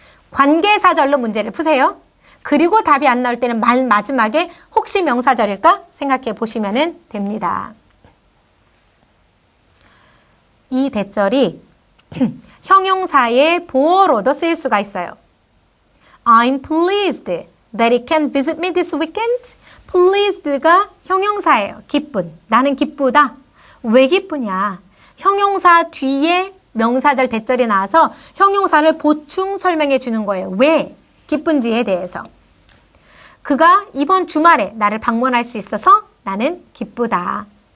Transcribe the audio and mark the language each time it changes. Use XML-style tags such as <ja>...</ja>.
<ko>관계사절로 문제를 푸세요. 그리고 답이 안 나올 때는 마지막에 혹시 명사절일까 생각해 보시면 됩니다. 이 대절이 형용사의 보어로도 쓰일 수가 있어요. I'm pleased</ko> <en>that he can visit me this weekend?</en> <ko>pleased가 형용사예요. 기쁜. 나는 기쁘다. 왜 기쁘냐? 형용사 뒤에 명사절 대절이 나와서 형용사를 보충 설명해 주는 거예요. 왜 기쁜지에 대해서. 그가 이번 주말에 나를 방문할 수 있어서 나는 기쁘다.</ko>